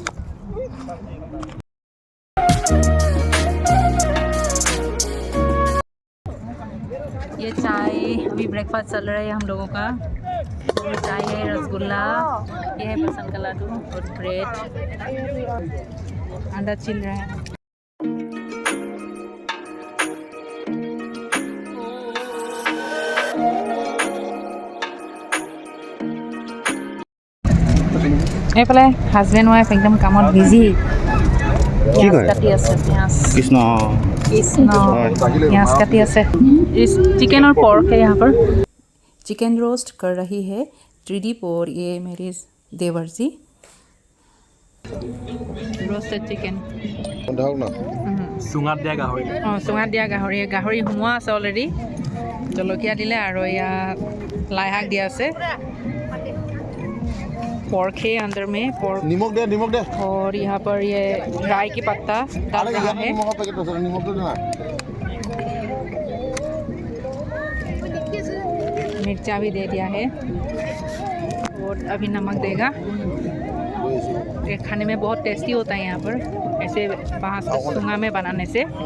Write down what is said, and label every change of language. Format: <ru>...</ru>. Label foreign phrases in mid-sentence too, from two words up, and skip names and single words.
<hi>ये चाय, अभी ब्रेकफास्ट चल रहा है हम लोगों का। और चाय है, रसगुल्ला, ये है बेसन का लड्डू और ब्रेड, अंडा छिल रहा है।</hi> <as>এইফালে হাজবেণ্ড ৱাইফ একদম কামত বিজি। কাটি আছে পিঁয়াজ।</as> <hi>कृष्ण</hi> <as>পিয়াজ কাটি আছে।</as> <hi>चिकन और पोर्क है यहाँ पर। चिकन रोस्ट कर रही है त्रिदीप और ये मेरे देवर जी। रोस्टेड चिकन।</hi> <as>চুঙাত দিয়া গাহৰি অঁ চুঙাত দিয়া গাহৰি সোমোৱা আছে অলৰেডি জলকীয়া দিলে আৰু ইয়াত লাই শাক দিয়া আছে</as> <hi>pork है अंदर में pork निमक दे और यहाँ पर ये राई की पत्ता डाल रहा है निमक पैकेट दे निमक दे ना मिर्चा भी दे दिया है और अभी नमक देगा ये खाने में बहुत टेस्टी होता है यहाँ पर ऐसे बांस के चूंगा में बनाने से</hi>